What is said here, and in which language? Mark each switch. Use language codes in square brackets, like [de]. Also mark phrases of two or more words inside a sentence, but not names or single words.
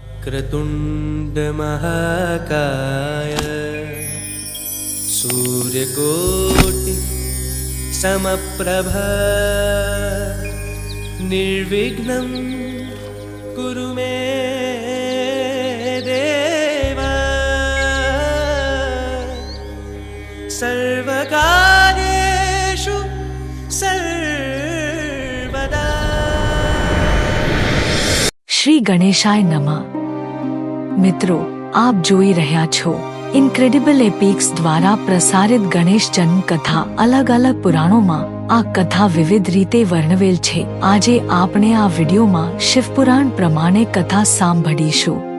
[sa] वक्रतुण्ड महाकाय सूर्यकोटि समप्रभ निर्विघ्नं कुरु मे देव सर्वकार्येषु सर्वदा। શ્રી ગણેશાય નમઃ। [gu] મિત્રો, આપ જોઈ રહ્યા છો ઇન્ક્રેડિબલ એપિક્સ દ્વારા પ્રસારિત ગણેશ જન્મ કથા। અલગ અલગ પુરાણોમાં આ કથા વિવિધ રીતે વર્ણવેલ છે। આજે આપણે આ વિડીયોમાં શિવપુરાણ પ્રમાણે કથા સાંભળીશું।